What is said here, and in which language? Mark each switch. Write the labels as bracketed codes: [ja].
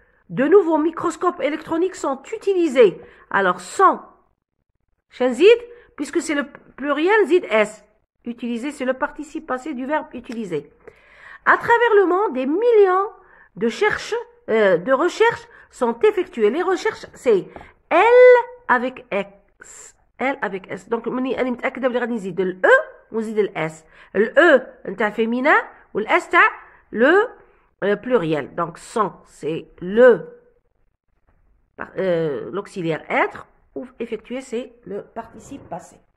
[fr] De nouveaux microscopes électroniques sont utilisés. Alors sont [ar] شنزيد [fr] puisque c'est le pluriel zid s. Utiliser, c'est le participe passé du verbe utiliser. À travers le monde, des millions de recherches sont effectuées. Les recherches, c'est elle avec x. Elle avec s. [ar] Donc, أنا متأكدة بلي غادي نزيد ال e ونزيد ال s. ال e نتاع féminin و ال s تاع le pluriel. [fr] Donc, sont, c'est l'auxiliaire être. Ou effectuer, c'est le participe passé.